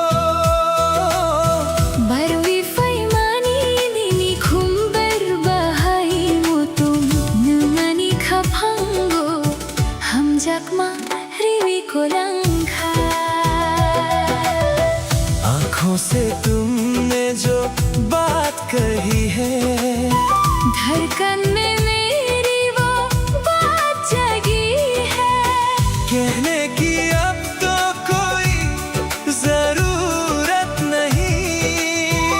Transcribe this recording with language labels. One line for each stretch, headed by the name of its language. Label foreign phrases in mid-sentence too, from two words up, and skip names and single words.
Kok Borok: Barwi faimani dini khumbar bahai mutum numani khapango hamjakma riwi kolangkha
Hindi: आँखों से तुमने जो बात कही है धड़कन में मेरी वो बात जगी है कहने की अब तो कोई जरूरत नहीं